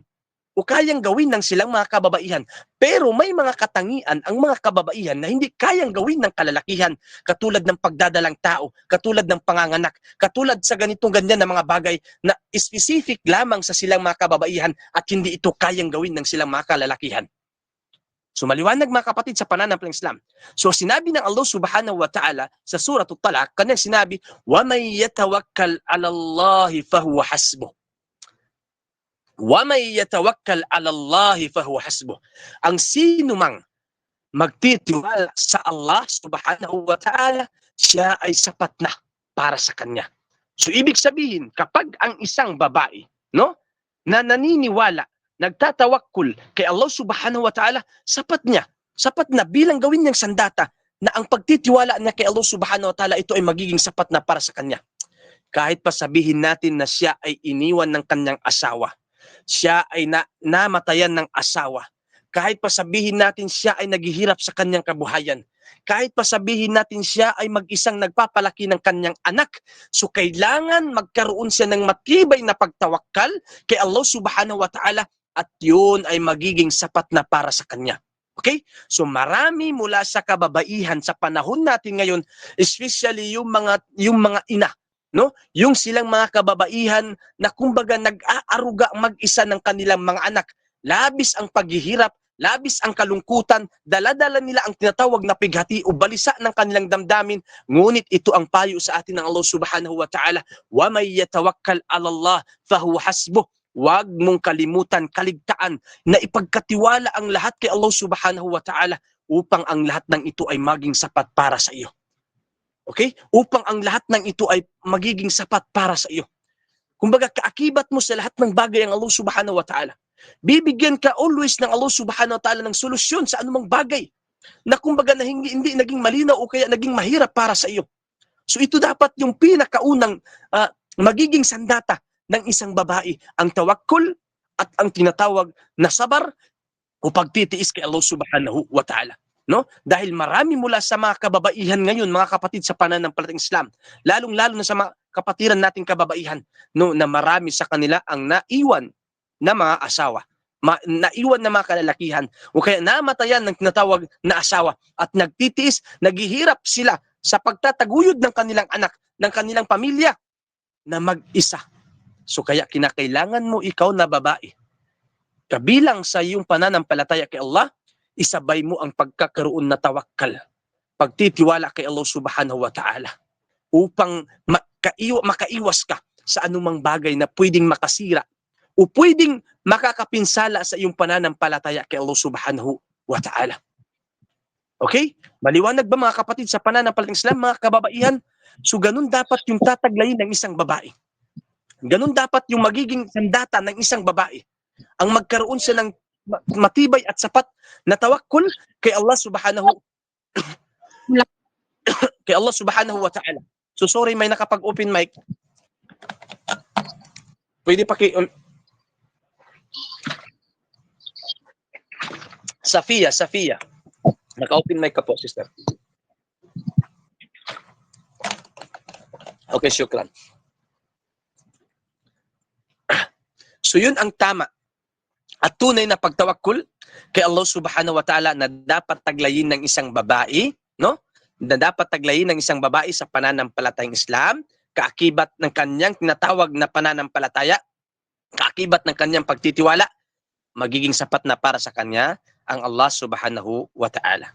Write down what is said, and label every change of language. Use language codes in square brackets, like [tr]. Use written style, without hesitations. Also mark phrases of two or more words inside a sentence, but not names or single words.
[tl] O kayang gawin ng silang mga kababaihan. Pero may mga katangian ang mga kababaihan na hindi kayang gawin ng kalalakihan. Katulad ng pagdadalang tao, katulad ng panganganak, katulad sa ganitong ganyan na mga bagay na specific lamang sa silang mga kababaihan at hindi ito kayang gawin ng silang mga kalalakihan. So maliwanag mga kapatid sa pananampalatayang Islam. So sinabi ng Allah [ar] سبحانه وتعالى [tl] sa surah At-Talaq, kanyang sinabi, [ar] وَمَنْ يَتَوَكَّلْ عَلَى اللَّهِ فَهُوَ حَسْبُهُ. وَمَنْ يَتَوَكَّلْ عَلَى اللَّهِ فَهُوَ حَسْبُهُ. [tl] Ang sino mang magtitiwala sa Allah [ar] سبحانه وتعالى, [tl] siya ay sapat na para sa kanya. So ibig sabihin, kapag ang isang babae, no, na naniniwala, nagtatawakkul kay Allah [ar] سبحانه وتعالى, [tl] sapat na bilang gawin niyang sandata na ang pagtitiwala niya kay Allah [ar] سبحانه وتعالى, [tl] ito ay magiging sapat na para sa kanya. Kahit pa sabihin natin na siya ay iniwan ng kanyang asawa, siya ay namatayan ng asawa, kahit pa sabihin natin siya ay naghihirap sa kanyang kabuhayan, kahit pa sabihin natin siya ay mag-isang nagpapalaki ng kanyang anak, so kailangan magkaroon siya ng matibay na pagtawakkal kay Allah [ar] سبحانه وتعالى [tl] at yun ay magiging sapat na para sa kanya. Okay? So marami mula sa kababaihan sa panahon natin ngayon, especially yung mga ina, no? Yung silang mga kababaihan na kumbaga nag-aaruga mag-isa ng kanilang mga anak. Labis ang paghihirap, labis ang kalungkutan, dala-dala nila ang tinatawag na pighati o balisa ng kanilang damdamin. Ngunit ito ang payo sa atin ng Allah [ar] سبحانه وتعالى, ومن يتوكل على الله فهو حسبه. [tl] Huwag mong kalimutan, kaligtaan na ipagkatiwala ang lahat kay Allah [ar] سبحانه وتعالى [tl] upang ang lahat ng ito ay maging sapat para sa iyo. Okay? Upang ang lahat ng ito ay magiging sapat para sa iyo. Kumbaga, kaakibat mo sa lahat ng bagay ang Allah [ar] سبحانه وتعالى. [tl] Bibigyan ka always ng Allah [ar] سبحانه وتعالى [tl] ng solusyon sa anumang bagay na kumbaga na hindi naging malinaw o kaya naging mahirap para sa iyo. So ito dapat yung pinakaunang magiging sandata ng isang babae, ang tawakkul at ang tinatawag na sabar o pagtitiis kay Allah [ar] سبحانه وتعالى. [tl] No? Dahil marami mula sa mga kababaihan ngayon, mga kapatid sa pananampalatayang Islam, lalong-lalo na sa mga kapatiran nating kababaihan, no, na marami sa kanila ang naiwan na mga asawa, naiwan na mga kalalakihan, o kaya namatayan ng tinatawag na asawa at nagtitiis, naghihirap sila sa pagtataguyod ng kanilang anak, ng kanilang pamilya na mag-isa. So kaya kinakailangan mo ikaw na babae, kabilang sa iyong pananampalataya kay Allah, isabay mo ang pagkakaroon na tawakkal, pagtitiwala kay Allah [ar] سبحانه وتعالى, [tl] upang makaiwas ka sa anumang bagay na pwedeng makasira o pwedeng makakapinsala sa iyong pananampalataya kay Allah [ar] سبحانه وتعالى. [tl] Okay? Maliwanag ba mga kapatid sa pananampalatayang Islam, mga kababaihan? So ganun dapat yung tataglayin ng isang babae. Ganun dapat yung magiging sandata ng isang babae. Ang magkaroon siya ng matibay at sapat na tawakkul kay Allah subhanahu kay Allah [ar] سبحانه وتعالى. [tl] So sorry, may nakapag-open mic. Pwede Safia. Naka-open mic ka po, sister. Okay, syukran. So yun ang tama at tunay na pagtawakkul kay Allah [ar] سبحانه وتعالى [tl] na dapat taglayin ng isang babae, no? Na dapat taglayin ng isang babae sa pananampalatayang Islam, kaakibat ng kanyang tinatawag na pananampalataya, kaakibat ng kanyang pagtitiwala, magiging sapat na para sa kanya ang Allah [ar] سبحانه وتعالى.